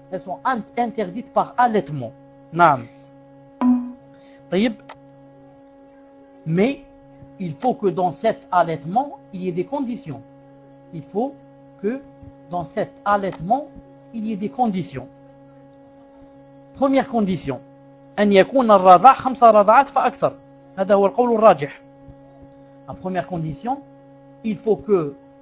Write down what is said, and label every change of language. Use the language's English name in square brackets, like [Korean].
[French] Elles sont interdites par allaitement. Naam. Tayyib. Mais il faut que dans cet allaitement, il y ait des conditions. Il faut que dans cet allaitement, il y ait des conditions. Première condition. [Arabic] أن يكون الرضاع خمس رضعات فأكثر. هذا هو القول الراجح. [French] La première condition, il faut que